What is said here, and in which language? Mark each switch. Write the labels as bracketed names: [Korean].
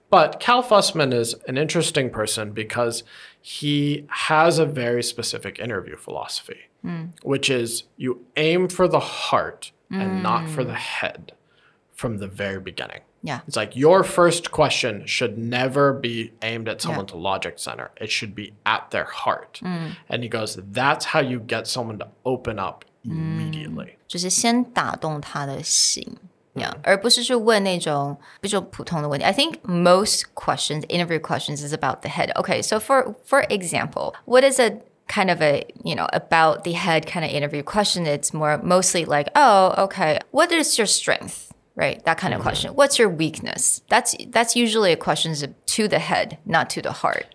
[English] But Cal Fussman is an interesting person because he has a very specific interview philosophy, which is you aim for the heart and not for the head from the very beginning. Yeah. It's like your first question should never be aimed at someone's logic center. It should be at their heart. And he goes, that's how you get someone to open up immediately. [Chinese] 就是先打动他的心。 Yeah, 而不是去问那种比较普通的问题。 [English] I think most questions, interview questions, is about the head. Okay, so for example, what is a kind of a, about the head kind of interview question? It's mostly like, oh, okay, what is your strength? Right, that kind of question. What's your weakness? That's usually a question to the head, not to the heart.